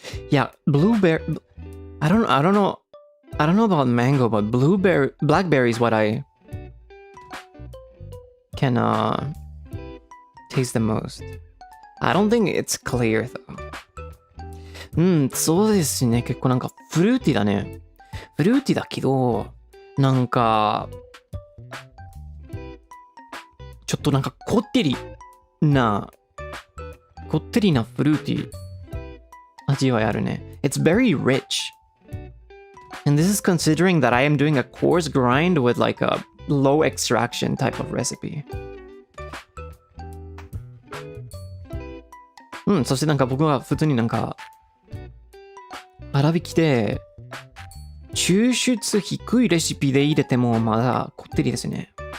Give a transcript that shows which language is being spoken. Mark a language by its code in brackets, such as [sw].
[en] Yeah, blueberry. I don't know about mango, but blackberry is what I can taste the most. I don't think it's clear though. [ja] そうですね。結構なんかフルーティーだね。フルーティーだけど、なんか、ちょっとなんかこってりなフルーティー味わいあるね。 [en] It's very rich. And this is considering that I am doing a coarse grind with like a low extraction type of recipe. [ja] そしてなんか僕は普通になんか粗挽きで抽出低いレシピで入れてもまだこってりですね。